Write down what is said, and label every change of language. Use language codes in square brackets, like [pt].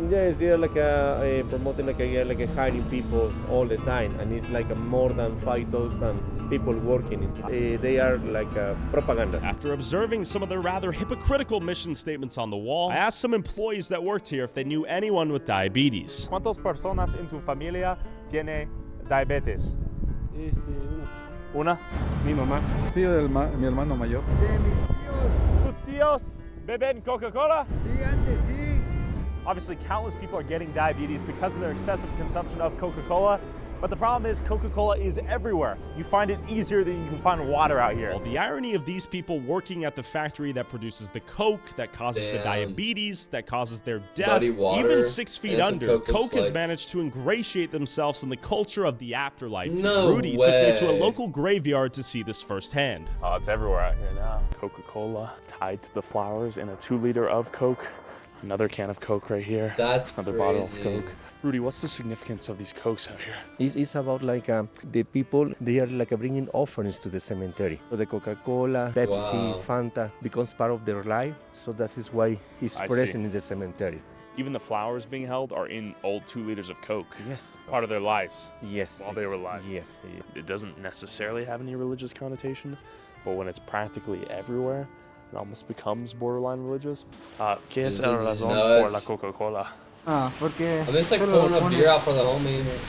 [en] Yes, they're like promoting like hiring people all the time, and it's like more than 5,000 people working. They are like propaganda. After observing some of their rather hypocritical mission statements on the wall, I asked some employees that worked here if they knew anyone with diabetes. [es] ¿Cuántas personas en tu familia tiene diabetes? Una. Mi mamá. Sí, mi hermano mayor. De mis tíos. ¿Tus tíos beben Coca-Cola? Sí, antes sí. [en] Obviously, countless people are getting diabetes because of their excessive consumption of Coca-Cola. But the problem is Coca-Cola is everywhere. You find it easier than you can find water out here. Well, the irony of these people working at the factory that produces the Coke, that causes the diabetes, that causes their death, even 6 feet under, Coke has managed to ingratiate themselves in the culture of the afterlife. Rudy took me to a local graveyard to see this firsthand. Oh, it's everywhere out here now. Coca-Cola tied to the flowers in a 2-liter of Coke. Another can of Coke right here. That's another bottle of Coke. Rudy, what's the significance of these Cokes out here? It's about like the people, they are like bringing offerings to the cemetery. So the Coca-Cola, Pepsi, Fanta becomes part of their life. So that is why it's present in the cemetery. Even the flowers being held are in old 2 liters of Coke. Yes. Part of their lives. Yes. While they were alive. Yes. It doesn't necessarily have any religious connotation, but when it's practically everywhere, it almost becomes borderline religious. [es] ¿Qué es la razón por la Coca-Cola? Porque [en] I'm just like pulling a beer out for the homie.